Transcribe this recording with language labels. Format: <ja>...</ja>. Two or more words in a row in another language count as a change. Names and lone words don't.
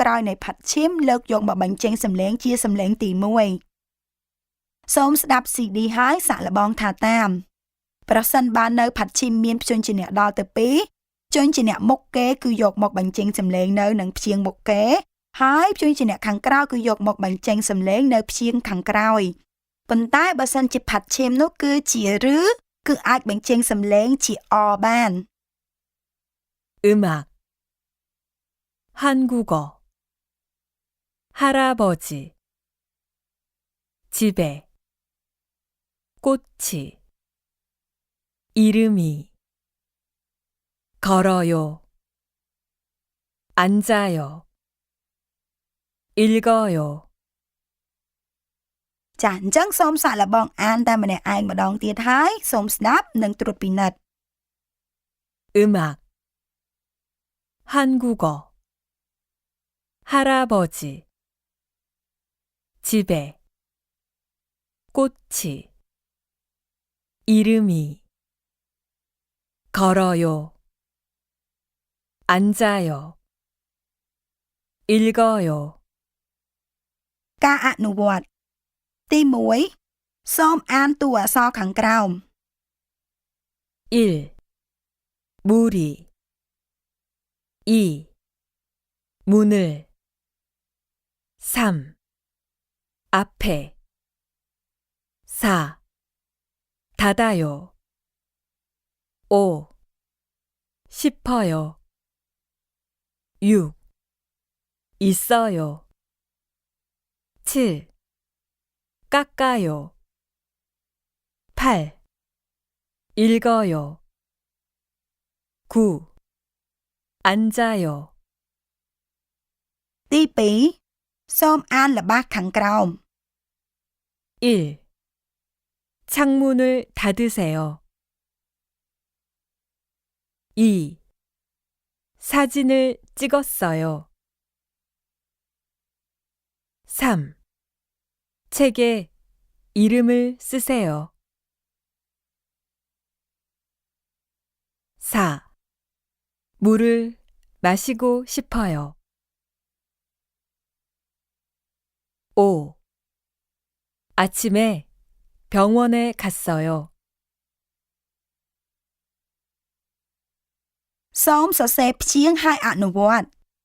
<km>ក្រោយនៃផាត់ឈីមលើកយកមកបញ្ចេញសំឡេងជាសំឡេងទី1សូមស្ដាប់ CD ហើយសាកល្បងថាតាមប្រសិនបើនៅផាត់ឈីមមានព្យញ្ជនៈដល់ទៅ2ព្យញ្ជនៈមុខគេគឺយកមកបញ្ចេញសំឡេងនៅនឹងព្យាង្គមុខគេហើយព្យញ្ជនៈខាងក្រោយគឺយកមកបញ្ចេញសំឡេងនៅព្យាង្គខាងក្រោយប៉ុន្តែបើសិនជាផាត់ឈីមនោះគឺជាឬគឺអាចបញ្ចេញសំឡេងជាអបាន</km> <ko>음악 한국어 할아버지 집에 꽃이 이름이 걸어요 앉아요 읽어요</ko> <km>ចាអញ្ចឹងសូមសាកល្បងអានតែម្នាក់ឯងម្ដងទៀតហើយសូមស្ដាប់និងត្រួតពិនិត្យ</km> <ko>음악 한국어 할아버지 집에 꽃이 이름이 걸어요 앉아요 읽어요</ko> <km>ការអនុវត្តទី1សូមអានតួអក្សរខាងក្រោម</km> <ko>1. 무리 2. 문을 3. 앞에 4. 닫아요 5. 싶어요 6. 있어요 7. 깎아요 8. 읽어요 9. 앉아요</ko> <km>ទី2សូមអានល្បះខាងក្រោម</km> <ko>1. 창문을 닫으세요 2. 사진을 찍었어요 3. 책에 이름을 쓰세요 4. 물을 마시고 싶어요 5. 아침에 병원에 갔어요</ko> <km>សូមសរសេរព្យាង្គហើយអនុវត្ត</km>